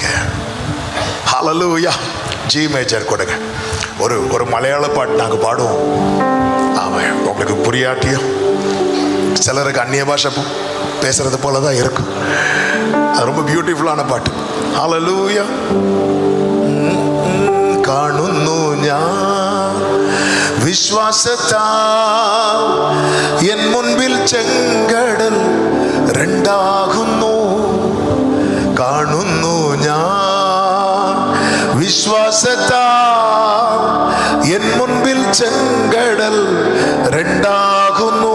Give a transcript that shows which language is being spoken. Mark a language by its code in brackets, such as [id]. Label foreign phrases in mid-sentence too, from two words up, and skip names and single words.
[ta] ஹல்லேலூயா. [en] G major [ta] கொடுங்க. ஒரு மலையாள பாட்டு நாங்கள் பாடுவோம். ஆமாம், உங்களுக்கு புரியாட்டியும் சிலருக்கு அந்நிய பாஷை பேசுறது போல தான் இருக்கும். அது ரொம்ப பியூட்டிஃபுல்லான பாட்டு. ஹல்லேலூயா. [ml] കാണുന്നു ഞാൻ വിശ്വാസത്താൽ എൻ മുൻപിൽ ചെങ്കടൽ രണ്ടാകുന്നു. കാണുന്നു ഞാൻ വിശ്വാസത്താൽ എൻ മുൻപിൽ ചെങ്കടൽ രണ്ടാകുന്നു.